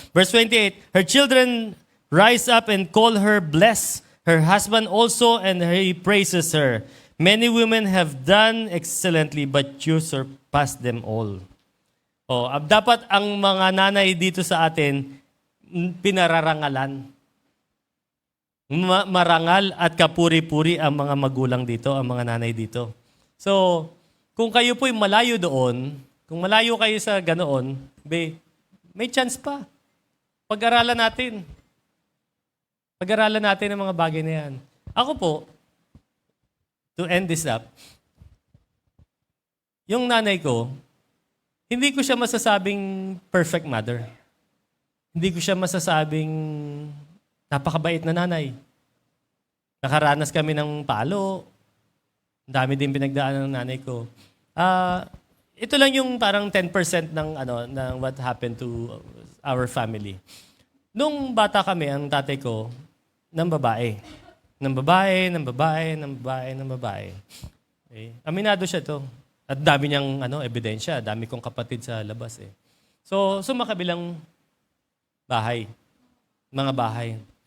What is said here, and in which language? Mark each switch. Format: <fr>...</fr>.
<en>Verse 28, her children rise up and call her blessed, her husband also, and he praises her. Many women have done excellently, but you surpass them all.</en> <tl>Dapat ang mga nanay dito sa atin, pinararangalan. Marangal at kapuri-puri ang mga magulang dito, ang mga nanay dito. So, kung kayo po'y malayo doon, kung malayo kayo sa ganoon, may chance pa. Pag-aralan natin. Pag-aralan natin ang mga bagay na yan. Ako po,</tl> <en>to end this up,</en> <tl>yung nanay ko, hindi ko siya masasabing perfect mother. Hindi ko siya masasabing napakabait na nanay. Nakaranas kami ng palo. Ang dami din pinagdaanan ng nanay ko. Ito lang yung parang 10% ng</tl> <en>what happened to our family.</en> <tl>Nung bata kami, ang tatay ko, ng babae. Ng babae, ng babae, ng babae, ng babae. Okay. Aminado siya to. At dami niyang ebidensya. Dami kong kapatid sa labas eh. So makabilang bahay. Mga bahay.</tl>